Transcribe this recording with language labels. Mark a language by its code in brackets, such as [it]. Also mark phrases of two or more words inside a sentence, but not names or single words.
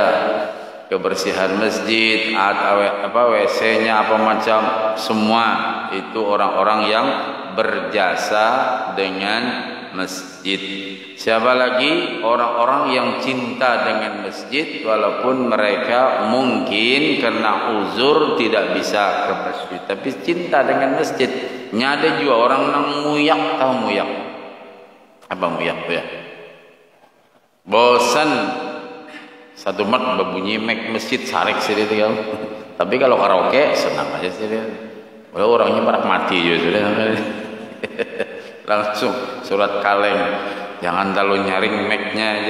[id] Kebersihan masjid, WC-nya apa macam, semua itu orang-orang yang berjasa dengan masjid. Siapa lagi? Orang-orang yang cinta dengan masjid, walaupun mereka mungkin karena uzur tidak bisa ke masjid, tapi cinta dengan masjid. [bjn] Nyada juga orang nang muyak, tahu muyak? Apa muyak ya? Bosan satu mat berbunyi masjid sarik sih dia. [id] Tapi kalau karaoke senang aja sih dia. Walau orangnya pada mati juga sudah. Langsung surat kaleng, jangan terlalu nyaring mic-nya aja.